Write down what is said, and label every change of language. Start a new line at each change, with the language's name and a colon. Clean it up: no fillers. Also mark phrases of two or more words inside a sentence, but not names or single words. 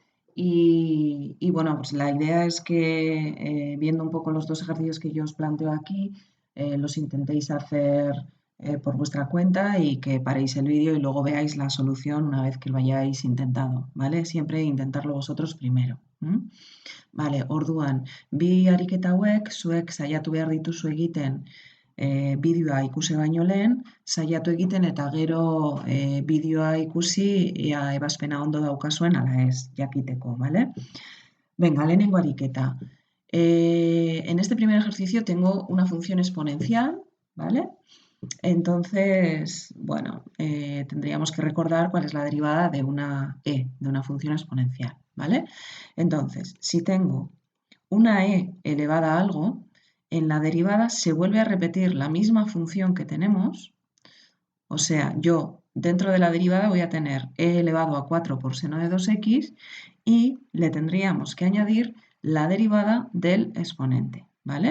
Spanish: Bueno, pues la idea es que viendo un poco los dos ejercicios que yo os planteo aquí, los intentéis hacer por vuestra cuenta y que paréis el vídeo y luego veáis la solución una vez que lo hayáis intentado, ¿vale? Siempre intentarlo vosotros primero. Vale,
Basque: orduan, bi ariketa hauek zuek saiatu behar dituzu egiten bideoa ikusi baino lehen, saiatu egiten eta gero bideoa ikusi ea ebazpena ondo daukazuen ala ez, jakiteko, ¿vale? Venga, lehenengo ariketa.
Spanish: En este primer ejercicio tengo una función exponencial, ¿vale? Entonces, bueno, tendríamos que recordar cuál es la derivada de una de una función exponencial, ¿vale? Entonces, si tengo una elevada a algo, en la derivada se vuelve a repetir la misma función que tenemos, o sea, yo dentro de la derivada voy a tener elevado a 4 por seno de 2x y le tendríamos que añadir la derivada del exponente, ¿vale?